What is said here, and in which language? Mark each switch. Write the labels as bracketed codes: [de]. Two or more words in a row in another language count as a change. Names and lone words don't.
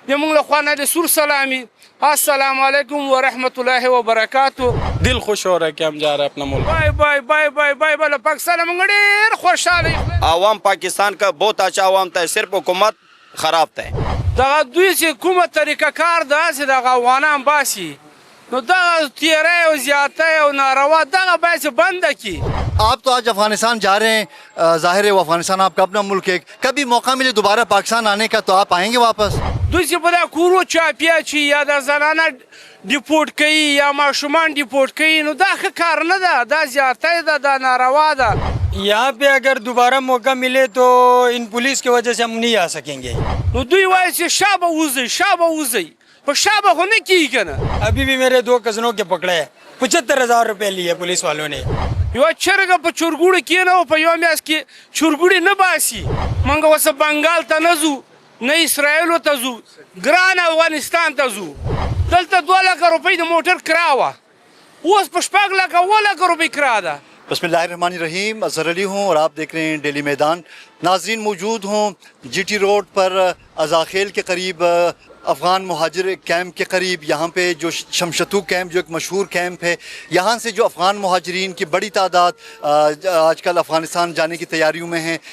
[ps] زموږ له خوا نه د سور سلامي [ar] السلام علیکم ورحمۃ اللہ وبرکاتہ. [ur] دل خوش ہو رہا ہے کہ ہم جا رہے ہیں اپنا ملک. [en] bye bye bye bye bye bye [ps] پاکستان موږ ډېر خوشحاله یو. [ur] عوام پاکستان کا بہت اچھا عوام تھا, صرف حکومت خراب تھا. [ps] دغه دوی چې کومه طریقه کار داسې دغه افغانان باسي نو دغه تیری او زیاتی او ناروا دغه باید چې بنده کړي. [ur] آپ تو آج افغانستان جا رہے ہیں, ظاہر ہے وہ افغانستان آپ کا اپنا ملک ہے, کبھی موقع ملے دوبارہ پاکستان آنے کا تو آپ آئیں گے واپس؟ [ps] دوی چې په دا کورو چاپیا چی یا د زنانه ډیپورټ کوي یا ماشومان ډیپورټ کوي نو دا ښه کار نه ده, دا زیاتی ده, دا ناروا ده. [ur] یہاں پہ اگر دوبارہ موقع ملے تو ان پولیس کی وجہ سے ہم نہیں آ سکیں گے. [ps] نو دوی وایي چې شابه وځئ شابه وځئ, په شابه خو نه کیږي که نه. [ur] ابھی بھی میرے 2 کزنوں کے پکڑے 75,000 روپے لیے پولیس والوں نے. [ps] یوه چرګه په چورګوړي کېنه په یوه میاشت کې چورګوړي نه باسي. موږ اوس بنګال ته نه ځو نه اسرائیلو ته ځو, ګران افغانستان ته ځو. دلته 2 لکه روپۍ د موټر کرا وه, اوس په 6 لکه 7 لکه روپۍ کرا ده. [ar] بسم اللہ الرحمن الرحیم. [ur] اظہر علی ہوں اور آپ دیکھ رہے ہیں ڈیلی میدان. ناظرین موجود ہوں جی ٹی روڈ پر ازاخیل کے قریب, افغان مہاجر کیمپ کے قریب. یہاں پہ جو شمشتو کیمپ جو ایک مشہور کیمپ ہے, یہاں سے جو افغان مہاجرین کی بڑی تعداد آج کل افغانستان جانے کی تیاریوں میں ہیں.